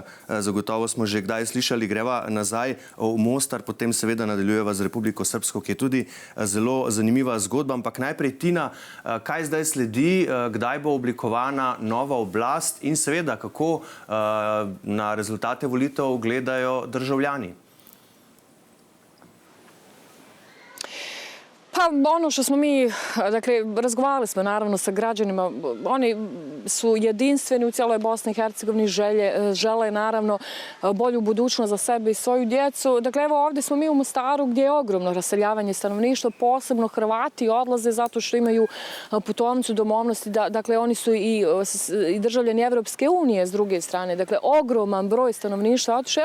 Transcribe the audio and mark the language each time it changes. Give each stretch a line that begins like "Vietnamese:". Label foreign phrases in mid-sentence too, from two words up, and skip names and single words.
Slovenian: Zagotovo smo že kdaj slišali. Greva nazaj v Mostar, potem seveda nadaljujeva z Republiko Srpsko, ki je tudi zelo zanimiva zgodba. Ampak najprej, Tina, kaj zdaj sledi, kdaj bo oblikovana nova oblast in seveda kako na rezultate volitev gledajo državljani?
Bosnian: Pa ono što smo mi, dakle, razgovarali smo naravno sa građanima, oni su jedinstveni u cijeloj Bosni i Hercegovini, žele naravno bolju budućnost za sebe i svoju djecu. Dakle, evo ovdje smo mi u Mostaru gdje je ogromno raseljavanje stanovništva, posebno Hrvati odlaze zato što imaju putovnicu domovnosti, dakle, oni su i državljani Evropske unije s druge strane, dakle, ogroman broj stanovništva otišao.